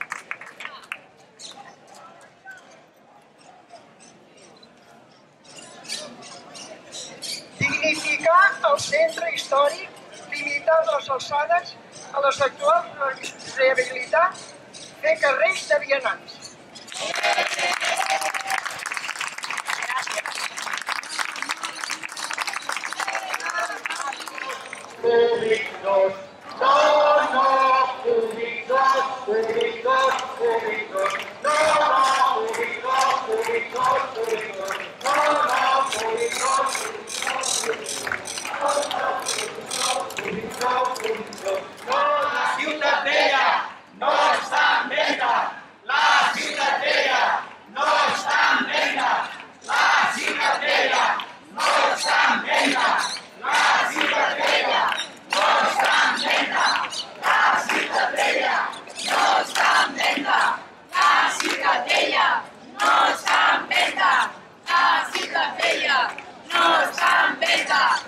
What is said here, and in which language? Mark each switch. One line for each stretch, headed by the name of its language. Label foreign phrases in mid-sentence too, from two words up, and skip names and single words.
Catalan: Dignificar el centre històric, limitar les alçades a les actuals, rehabilitar, fer carrers de vianants.
Spanish: Públicos, no, públicos, públicos, públicos, no, públicos, públicos, públicos, no, públicos,
Catalan: la ciutat vella no està en venda, la ciutat vella no està en venda, la ciutat vella no està en venda, la ciutat vella no està en venda, la ciutat vella no està en venda, la ciutat vella no està en venda, la ciutat vella no està en venda.